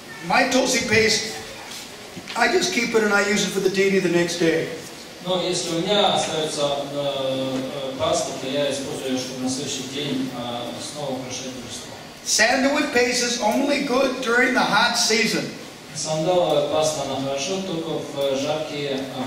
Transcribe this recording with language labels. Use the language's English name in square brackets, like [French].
[English] My Tulsi paste, I just keep it and I use it for the deity the next day. [Russian] Но если у меня остается паста, то я использую ее, чтобы на следующий день снова украшать божество. [English] Sandalwood paste is only good during the hot season. [Russian] Сандаловая паста, она хорошо только в жаркие